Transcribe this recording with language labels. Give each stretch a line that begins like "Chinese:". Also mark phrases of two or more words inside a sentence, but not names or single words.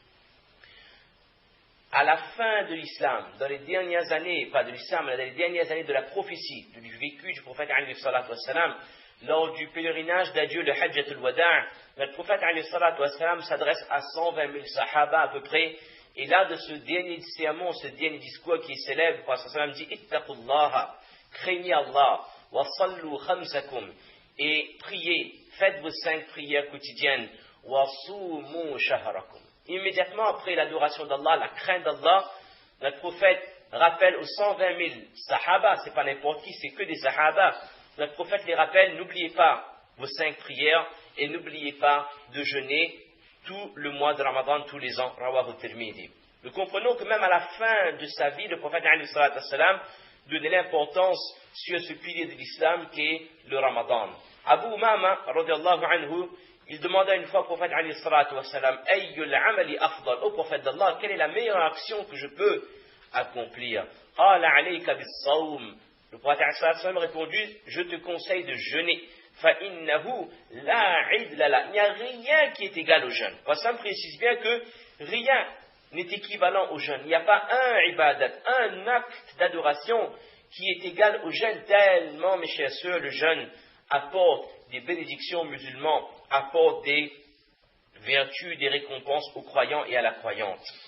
French: À la fin de l'islam, dans les dernières années, pas de l'islam, mais dans les dernières années de la prophétie, du vécu du prophète
Arabic: عليه الصلاة والسلام,
French: lors du pèlerinage d'adieu, le Hajjat al-Wada', notre prophète
Arabic: عليه الصلاة والسلام
French: s'adresse à 120 000 sahaba à peu près, et là, de ce dernier sermon, ce dernier discours qui est célèbre, le prophète sallam dit « Ittaqullaha » craignez Allah,
Arabic: وصلوا خمسكم,
French: et priez, faites vos 5 prières quotidiennes,
Arabic: وصوموا شهركم.
French: Immédiatement après l'adoration d'Allah, la crainte d'Allah, notre prophète rappelle aux 120 000 sahaba, c'est pas n'importe qui, c'est que des sahaba, notre prophète les rappelle, n'oubliez pas vos 5 prières, et n'oubliez pas de jeûner tout le mois de Ramadan, tous les ans, rawahu Tirmidhi. Nous comprenons que même à la fin de sa vie, le prophète
Arabic: عليه الصلاة والسلام
French: donnait l'importance sur ce pilier de l'islam qui est le Ramadan. Abu Umama,
Arabic: رضي الله عنه,
French: il demanda une fois au prophète
Arabic: عليه الصلاة والسلام, أي الأعمال أفضل,
French: au prophète d'Allah, quelle est la meilleure action que je peux accomplir?
Arabic: قال عليك بالصوم.
French: Le prophète
Arabic: عليه الصلاة والسلام
French: a répondu, je te conseille de jeûner.
Arabic: فإنه لا عدل له.
French: Il n'y a rien qui est égal au jeûne. Le prophète précise bien que rien n'est équivalent au jeûne. Il n'y a pas un ibadat, un acte d'adoration qui est égal au jeûne, tellement, mes chers sœurs, le jeûne apporte des bénédictions aux musulmans, apporte des vertus, des récompenses aux croyants et à la croyante.